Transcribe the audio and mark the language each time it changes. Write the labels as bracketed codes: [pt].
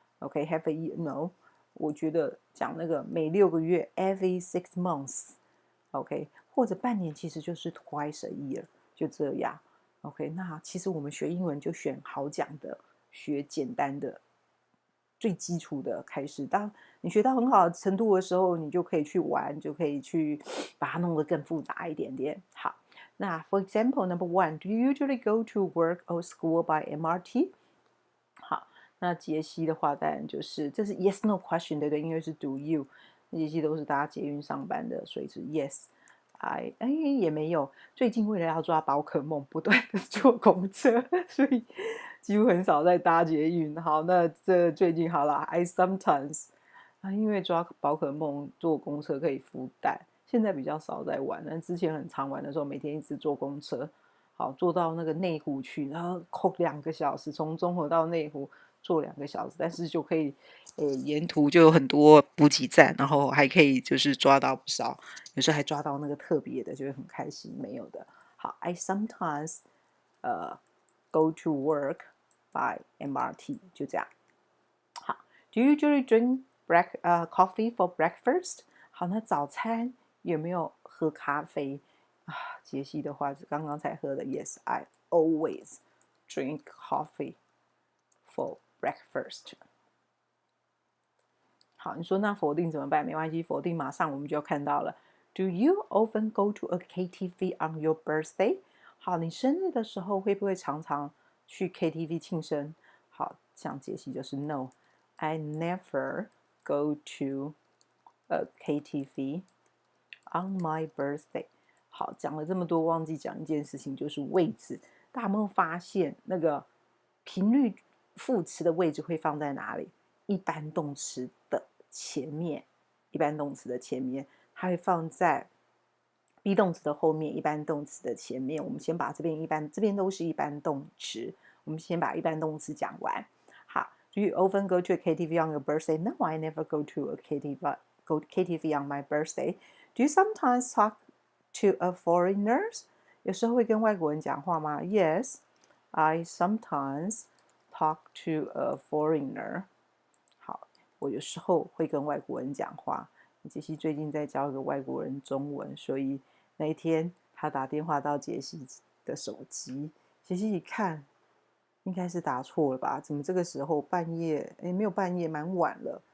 [zh] OK， [en] half a year no， [zh] 我觉得讲那个每6个月 [en] every 6 months。 [zh] OK， 或者半年其实就是 [en] twice a year， [zh] 就这样。 OK， 那其实我们学英文就选好讲的，学简单的，最基础的开始。当你学到很好的程度的时候，你就可以去玩，就可以去把它弄得更复杂一点点。 [en] 好，那 for example number 1， do you usually go to work or school by MRT？ [zh] 好，那杰西的话当然就是这是 yes no question， 对不对？因为是 do you， 杰西都是搭捷运上班的，所以是 yes。也没有，最近为了要抓宝可梦，不断的坐公车，所以几乎很少在搭捷运。好，那这最近好啦 [en] I sometimes [zh] 因为抓宝可梦坐公车可以孵蛋，现在比较少在玩，但之前很常玩的时候，每天一直坐公车，好坐到那个内湖去，然后扣2个小时，从中和到内湖坐2个小时，但是就可以沿途就有很多补给站，然后还可以就是抓到不少，有时候还抓到那个特别的，就会很开心。没有的。 [en] 好 I sometimes go to work by MRT， 就这样。好 Do you usually drink coffee for breakfast？ [zh] 好，那早餐有没有喝咖啡杰西的话是刚刚才喝的 [en] Yes I always drink coffee for breakfast。 [zh] 好，你说那否定怎么办？没关系，否定马上我们就要看到了。 [en] Do you often go to a KTV on your birthday？ [zh] 好，你生日的时候会不会常常去 KTV 庆生？ [en] 好， [zh] 像杰西就是 [en] No， I never go to a KTV on my birthday。 [zh] 好，讲了这么多，忘记讲一件事情，就是位置。大家有没有发现那个频率副词的位置会放在哪里？一般动词的前面，一般动词的前面，它会放在 be 动词的后面，一般动词的前面。我们先把这边都是一般动词，我们先把一般动词讲完。 [en] 好 ，Do you often go to a KTV on your birthday? No, I never go to a KTV on my birthday. Do you sometimes talk to a foreigners? [zh] 有时候会跟外国人讲话吗 [en] ？Yes, I sometimes talk to a foreigner. [zh] 好，我有时候会跟外国人讲话。杰西最近在教一个外国人中文，所以那一天他打电话到杰西的手机，杰西一看，应该是打错了吧？怎么这个时候半夜？没有半夜，蛮晚了。